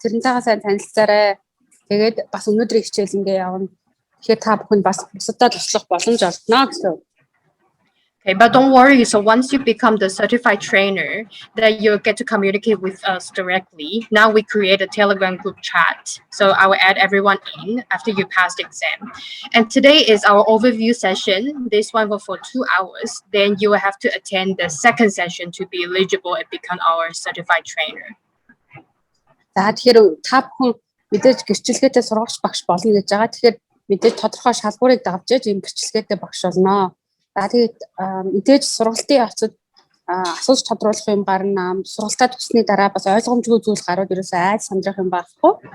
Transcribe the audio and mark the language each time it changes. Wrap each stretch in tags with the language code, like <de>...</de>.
<mn>Тэрнтэйгээ сайн танилцаарай. Тэгээд бас өнөөдрийн хичээл ингээ явна. Тэгэхээр та бүхэнд бас бусдад туслах боломж олгоно гэсэн.</mn> <en>Okay, but don't worry. So once you become the certified trainer, that you'll get to communicate with us directly. Now we create a Telegram group chat. So I will add everyone in after you pass the exam. And today is our overview session. This one will for 2 hours. Then you will have to attend the second session to be eligible and become our certified trainer.</en> <mn>За тэгэхээр та бүхэн мэдээж гэрчлэгээтэй сургагч багш болно гэж байгаа. Тэгэхээр мэдээж тодорхой шалгуурыг давж ээж ийм гэрчлэгээтэй багш болно. За тэгээд мэдээж сургалтын явцад асууж тодруулах юм гарна. Сургалтаа тусны дараа бас ойлгомжгүй зүйл гарууд ерөөсөө айж сандрах юм байхгүй.</mn>